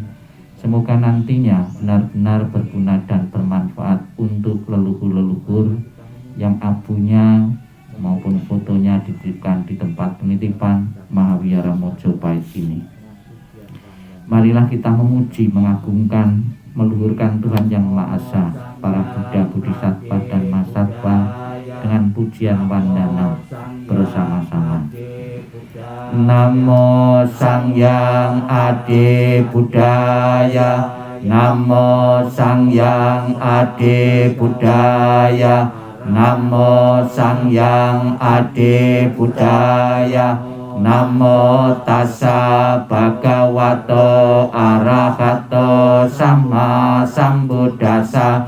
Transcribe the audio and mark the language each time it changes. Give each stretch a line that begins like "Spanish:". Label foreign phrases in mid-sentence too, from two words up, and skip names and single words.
Indonesian: Semoga nantinya benar-benar berguna dan bermanfaat untuk leluhur-leluhur yang abunya maupun fotonya dititipkan di tempat penitipan Mahawiyara Mojopahit ini. Marilah kita memuji, mengagungkan, meluhurkan Tuhan Yang Maha Esa, para Buddha, Bodhisattva dan Mahasattva dengan pujian wandana bersama-sama.
Pali: Namo Sangyang Adi Buddhaya, Namo Sangyang Adi Buddhaya, Namo Sangyang Adi Buddhaya, Namo Tassa Bhagavato Arahato Sama Sambuddhassa,